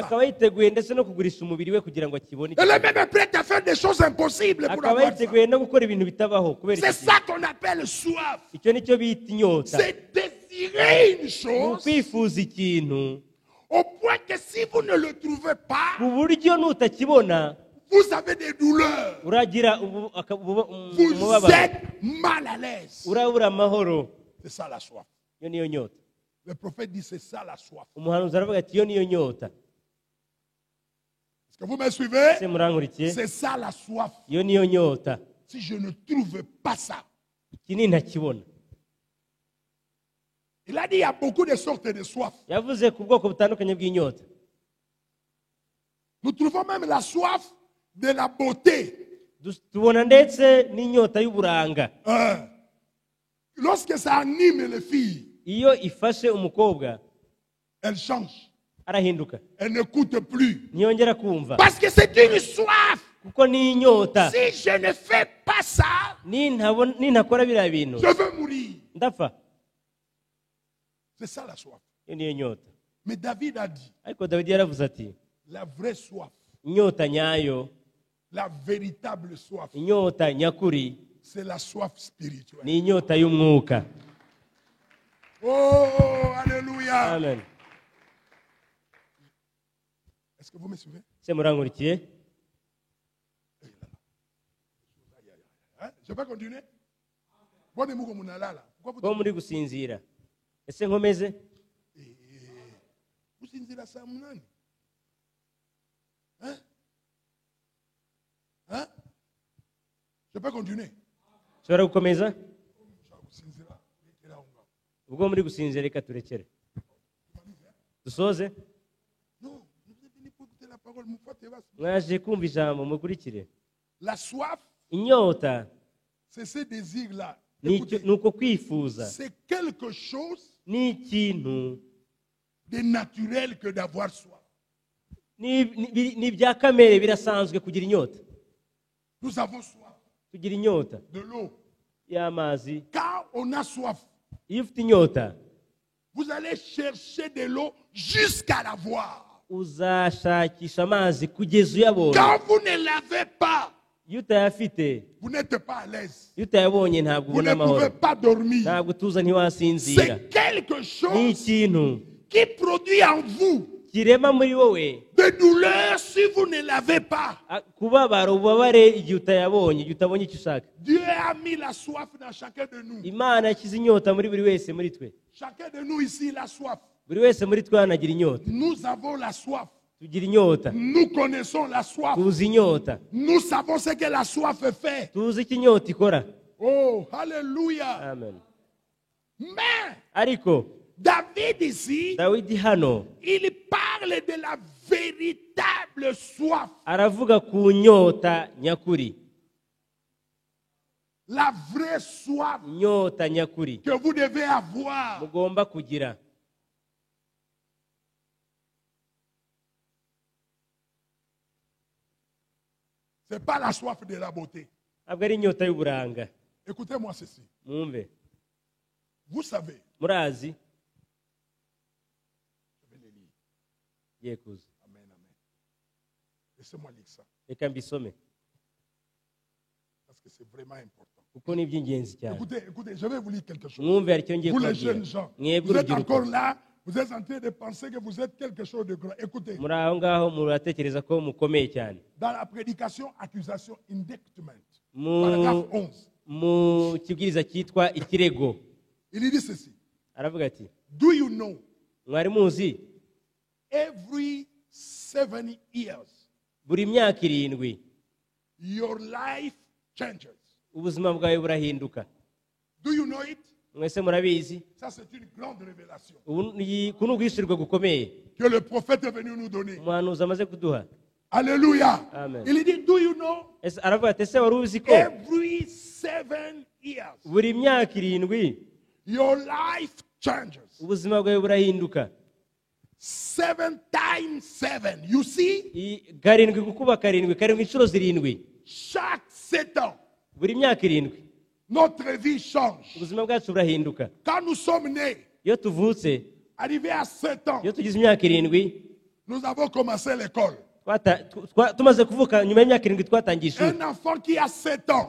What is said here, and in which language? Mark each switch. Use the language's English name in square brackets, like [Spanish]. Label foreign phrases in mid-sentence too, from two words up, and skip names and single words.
[Kinyarwanda] Akaba yiteguye ndetse no kugurisha umubiri we kugira ngo akibone. [French] Elle est même prête à faire des choses impossibles pour [Kinyarwanda] Akaba [French] avoir ça. [Kinyarwanda] yiteguye no gukora ibintu bitabaho kubera [French] C'est [Kinyarwanda] iki [French] ça qu'on appelle soif. [Kinyarwanda] icyo nicyo bita inyota. [French] C'est désirer une [Kinyarwanda] Ni [French] chose [Kinyarwanda] ukwifuza ikintu [French] au point que si vous ne le trouvez pas, [Kinyarwanda] ku buryo nutakibona [French] vous avez des douleurs. [Kinyarwanda] uragira [French] Vous [Kinyarwanda] umubabaro, [French] êtes mal à l'aise. [Kinyarwanda] urabura amahoro. [French] C'est ça la soif. [Kinyarwanda] Iyo niyo nyota. [French] Le prophète dit c'est ça la soif. [Kinyarwanda] Umuhanuzi aravuga ati iyo niyo nyota. [French] Est-ce que vous me suivez? [Kinyarwanda] Se murankurikiye? [French] C'est ça la soif. [Kinyarwanda] Iyo niyo nyota. [French] Si je ne trouve pas ça. [Kinyarwanda] Iki nintakibona. [French] Il a dit il y a beaucoup de sortes de soif. [Kinyarwanda] Yavuze ku bwoko butandukanye bw'inyota. [French] Nous trouvons même la soif de la beauté. [Kinyarwanda] Tubona ndetse n'inyota y'uburanga. [French] Lorsque ça anime les filles, [Kinyarwanda] Iyo ifashe umukobwa [French] elles changent. [Kinyarwanda] arahinduka, [French] Elles n'écoutent plus. [Kinyarwanda] ntiyongera kumva. [French] Parce que c'est une soif. [Kinyarwanda] Kuko ni inyota. [French] Si je ne fais pas ça, [Kinyarwanda] nintakora biriya bintu [French] je veux mourir. [Kinyarwanda] ndapfa. [French] C'est ça la soif. [Kinyarwanda] Iyo niyo nyota. [French] Mais David a dit, [Kinyarwanda] Ariko Dawidi yaravuze ati [French] la vraie soif, [Kinyarwanda] inyota nyayo, [French] la véritable soif, [Kinyarwanda] inyota nyakuri [French] c'est la soif spirituelle. [Kinyarwanda] ni inyota y'umwuka. [French] Oh, alléluia. [Kinyarwanda] Amen. [French] Est-ce que vous me suivez? [Kinyarwanda] Se murankurikiye? [French] Hein? Je vais continuer. Bonne mouko munalala. Pourquoi [Kinyarwanda] ko [French] vous [Kinyarwanda] muri gusinzira. Ese nkomeze? [Swahili] vous sinzira saa munani? [French] Hein? Hein? Je peux continuer? [Kinyarwanda] Nshobora gukomeza? Gusinzira, rekera aho ngaho. Ubwo muri gusinzira reka turekere. Dusoze? [French] Non, vous êtes venu pour écouter la parole, mon pote, [Kinyarwanda] Mwaje kumva ijambo mukurikire. [French] La soif, [Kinyarwanda] Inyota [French] c'est ce désir-là. [Kinyarwanda] ni [French] Écoutez, [Kinyarwanda] uko kwifuza. [French] c'est quelque chose [Kinyarwanda] Ni ikintu [French] de naturel que d'avoir soif. [Kinyarwanda] ni ibya kamere birasanzwe kugira inyota. [French] Nous avons soif [Kinyarwanda] Kugira inyota [French] de l'eau. [Kinyarwanda] y'amazi. [French] Quand on a soif, [Kinyarwanda] Iyo ufite inyota [French] vous allez chercher de l'eau jusqu'à l'avoir. [Kinyarwanda] uzashakisha amazi kugeza uyabonye. [French] Quand vous ne l'avez pas, [Kinyarwanda] Iyo utayafite, [French] vous n'êtes pas à l'aise. [Kinyarwanda] iyo utayabonye ntabwo [French] Vous [Kinyarwanda] ubona [French] ne pouvez [Kinyarwanda] amahoro, [French] pas dormir. [Kinyarwanda] ntabwo utuza ntiwasinzira. [French] C'est quelque [Kinyarwanda] Ni [French] chose [Kinyarwanda] ikintu [French] qui produit en vous [Kinyarwanda] kirema muri wowe [French] des douleurs si vous ne l'avez pas. [Kinyarwanda] kubabara, ububabare igihe utayabonye, igihe utabonye icyo ushaka. [French] Dieu a mis la soif dans chacun de nous. [Kinyarwanda] Imana yashyize inyota muri buri wese muri twe. [French] Chacun de nous ici, la soif. [Kinyarwanda] Buri wese muri twe hano agira inyota. [French] Nous avons la soif. [Kinyarwanda] Tugira inyota, [French] Nous connaissons la soif. [Kinyarwanda] tuzi inyota, [French] Nous savons ce que la soif fait. [Kinyarwanda] tuzi icyo inyota ikora. [French] Oh, alléluia. [Kinyarwanda] Amen. [French] Mais [Kinyarwanda] Ariko [French] David ici, [Kinyarwanda] Dawidi hano [French] il parle de la véritable soif. [Kinyarwanda] aravuga ku nyota nyakuri. [French] La vraie soif [Kinyarwanda] Inyota nyakuri [French] que vous devez avoir. [Kinyarwanda] mugomba kugira. [French] Ce n'est pas la soif de la beauté. [Kinyarwanda] Ntabwo ari inyota y'uburanga. [French] Écoutez-moi ceci. [Kinyarwanda] Mwumve, [French] Vous savez, [Kinyarwanda] murazi [French] je vais le lire. [Kinyarwanda] giye kuza. [French] Amen, amen. Laissez-moi lire ça. [Kinyarwanda] Reka mbisome [French] Parce que c'est vraiment important. [Kinyarwanda] kuko ni iby'ingenzi cyane. [French] Écoutez, écoutez, je vais vous lire quelque chose. [Kinyarwanda] Mwumve hari icyo ngiye [French] Vous les [Kinyarwanda] kubabwira. [French] jeunes gens, [Kinyarwanda] Mwebwe [French] vous êtes [Kinyarwanda] urubyiruko [French] encore là, vous êtes en train de penser que vous êtes quelque chose de grand. Écoutez, [Kinyarwanda] muri aho ngaho muratekereza ko mukomeye cyane. [French] dans la prédication, accusation, [English] indictment, [Kinyarwanda] Mu [French] paragraphe 11, [Kinyarwanda] mu kibwiriza cyitwa ikirego [French] il dit ceci. [Kinyarwanda] aravuga ati, [English] Do you know, [Kinyarwanda] mwari muzi [English] every 7 years, [Kinyarwanda] buri myaka 7 [English] your life changes. [Kinyarwanda] ubuzima bwawe burahinduka? [English] Do you know it? [Kinyarwanda] Mwese murabizi. [French] Ça, c'est une grande révélation [Kinyarwanda] Ubu ni ubwishyurwa gukomeye [French] que le prophète est venu nous donner. [Kinyarwanda] umuhanuzi amaze kuduha. [French] Alléluia. [Kinyarwanda] Amen. [French] Il dit, [English] do you know, [Kinyarwanda] Aravuga ati, ese wari uzi ko [English] every 7 years, [Kinyarwanda] buri myaka 7 [English] your life changes. [Kinyarwanda] ubuzima bwawe burahinduka? [English] 7 times 7. You see, [Kinyarwanda] 7 gukuba 7 inshuro 7 [French] chaque 7 ans, [Kinyarwanda] buri myaka 7 [French] notre vie change. [Kinyarwanda] ubuzima bwacu burahinduka. [French] Quand nous sommes nés, [Kinyarwanda] Iyo tuvutse, [French] arrivés à 7 ans, [Kinyarwanda] iyo tugize imyaka 7 [French] nous avons commencé l'école. [Kinyarwanda] tumaze kuvuka, nyuma y'imyaka 7 twatangiye ishuri. [French] Un enfant qui a 7 ans